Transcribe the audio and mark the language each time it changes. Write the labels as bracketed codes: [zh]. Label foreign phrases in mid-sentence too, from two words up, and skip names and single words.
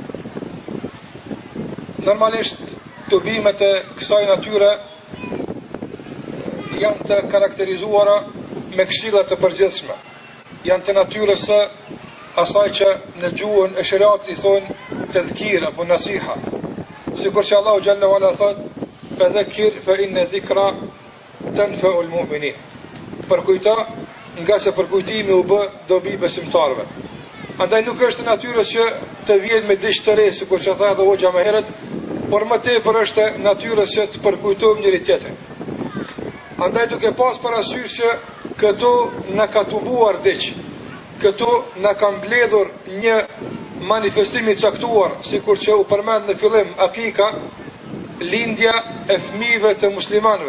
[sq] Normalisht tubimet e kësaj natyre janë të karakterizuara me këshilla të përgjithshme. Janë të natyrës së asaj që në gjuhën e shariatit i thonë tadhkir apo nasiha. Sikur që Allahu [ar] جل وعلا [sq] thot: [ar] "فذكر فإن الذكرى تنفع المؤمنين." [sq] Përkujto, nga se përkujtimi u bë dobi besimtarëve. Andaj nuk është natyrës që të vjen me diçka të re, sikur që tha edhe hoxha më herët, por më tepër është natyrës që të përkujtojmë njëri tjetrin. Andaj duke pas parasysh që këtu na ka tubuar diç, këtu na ka mbledhur një manifestim i caktuar, sikur që u përmend në fillim, akika, lindja e fëmijëve të muslimanëve.